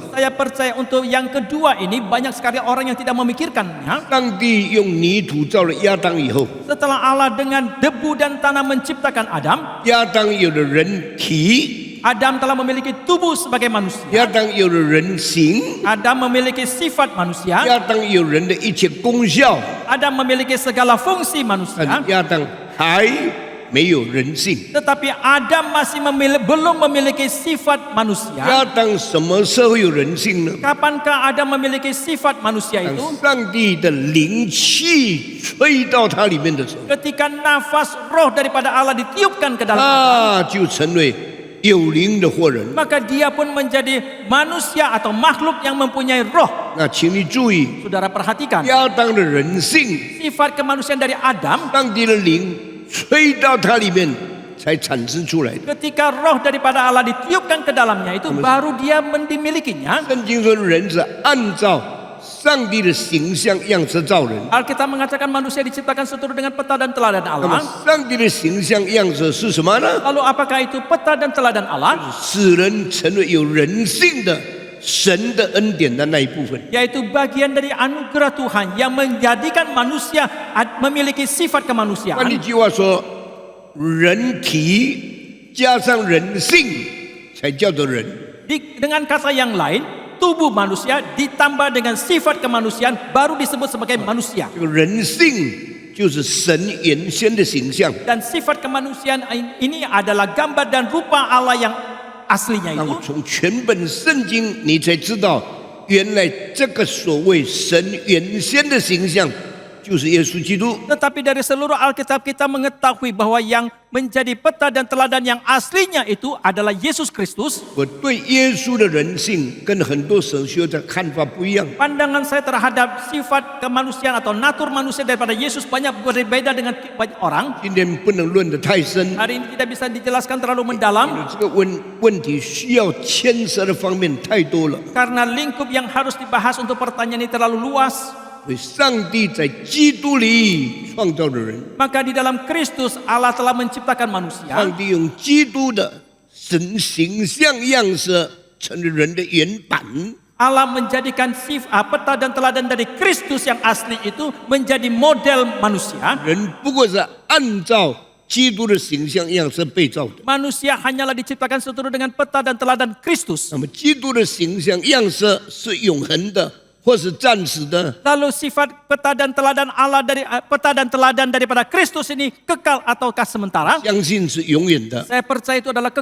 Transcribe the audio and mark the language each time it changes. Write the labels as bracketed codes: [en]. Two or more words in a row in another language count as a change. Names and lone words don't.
[id] Saya percaya untuk yang kedua ini banyak sekali orang yang tidak memikirkannya. [zh] 上帝用泥土造了亚当以后， [id] Setelah Allah dengan debu dan tanah menciptakan Adam, [zh] 亚当有了人体， [id] Adam telah memiliki tubuh sebagai manusia. [zh] 亚当有了人形， [id] Adam memiliki sifat manusia. [zh] 亚当有人的一切功效， [id] Adam memiliki segala fungsi [zh] 但 [id] manusia. [zh] 亚当还没有人性。 [id] Tetapi Adam masih belum memiliki sifat manusia. [zh] 亚当什么时候有人性呢？ [id] Kapankah Adam memiliki sifat manusia [zh] 当 [id] itu? [zh] 上帝的灵气吹到他里面的时候， [id] Ketika nafas roh daripada Allah ditiupkan ke dalam, [zh] 他就成为有灵的活人。 [id] maka dia pun menjadi manusia atau makhluk yang mempunyai roh. [zh] 那请你注意， [id] Saudara perhatikan, [zh] 亚当的人性， [id] sifat kemanusiaan dari Adam [zh] 上帝的灵吹到他里面才产生出来的。 [id] ketika roh daripada Allah ditiupkan ke dalamnya itu baru dia dimilikinya. [zh] 圣经说，人是按照上帝的形象样式造人。 [id] Alkitab mengatakan manusia diciptakan seturut dengan peta dan teladan [zh] 那么 [id] Allah. [zh] 上帝的形象样式是什么呢？ [id] Lalu apakah itu peta dan teladan Allah? [zh] 使人成为有人性的神的恩典的那一部分。 [id] Yaitu bagian dari anugerah Tuhan yang menjadikan manusia memiliki sifat [zh] 换 [id] kemanusiaan. [zh] 一句话说，人体加上人性才叫做人。 [id] Dengan kata yang lain, tubuh manusia ditambah dengan sifat kemanusiaan baru disebut sebagai manusia. [zh] 这个人性就是神原先的形象。 [id] Dan sifat kemanusiaan ini adalah gambar dan rupa Allah yang aslinya [zh] 那么 [id] itu. [zh] 从全本圣经，你才知道，原来这个所谓神原先的形象，就是耶稣基督。 [id] Tetapi dari seluruh Alkitab kita mengetahui bahwa yang menjadi peta dan teladan yang aslinya itu adalah Yesus Kristus. [zh] 我对耶稣的人性跟很多神学的看法不一样。 [id] Pandangan saya terhadap sifat kemanusiaan atau natur manusia daripada Yesus banyak berbeda dengan banyak orang. [zh] 今天不能论得太深， [id] Hari ini tidak bisa dijelaskan terlalu mendalam [zh] 这个问题需要牵涉的方面太多了。 [id] karena lingkup yang harus dibahas untuk pertanyaan ini terlalu luas. [zh] 所以，上帝在基督里创造了人， [id] Maka di dalam Kristus Allah telah menciptakan manusia. [zh] 上帝用基督的神形象样式成了人的原版。 [id] Allah menjadikan peta dan teladan dari Kristus yang asli itu menjadi model manusia. [zh] 人不过是按照基督的形象样式被造的。 [id] Manusia hanyalah diciptakan seturut dengan peta dan teladan Kristus. [zh] 那么，基督的形象样式是永恒的，或是暂时的。 [id] Lalu sifat peta dan teladan Allah dari peta dan teladan daripada Kristus ini kekal ataukah sementara? [zh] 相信是永远的。 [id] Saya percaya itu adalah